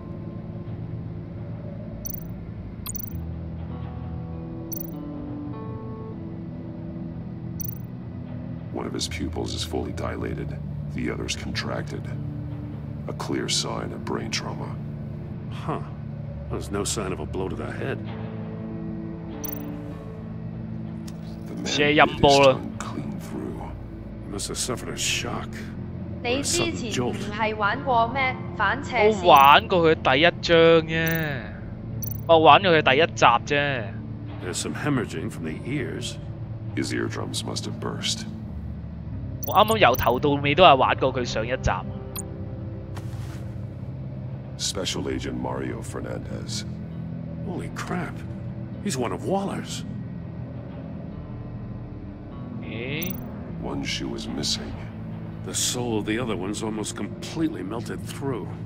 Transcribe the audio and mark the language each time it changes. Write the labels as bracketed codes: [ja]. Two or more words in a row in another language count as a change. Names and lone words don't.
[en] One of his pupils is fully dilated, the other's contracted. A clear sign of brain trauma. Huh. There's no sign of a blow to the head. The man [yue] 射 [en] bit [yue] 音 [en] his [yue] 波啦。 [en] tongue clean through. He must have suffered a shock. [yue] 你 [en] Or a [yue] 之 [en] sudden [yue] 前 [en] jolt. [yue] 唔係玩過咩反斜我線？玩過佢第一章啫，我玩過佢第一集啫。 [en] There's some hemorrhaging from the ears. His eardrums must have burst. [yue] 我啱啱由頭到尾都係玩過佢上一集。 [en] Special Agent Mario Fernandez. Holy crap. He's one of Waller's. 咦？ One shoe is missing. The soul of the other one's almost completely melted through.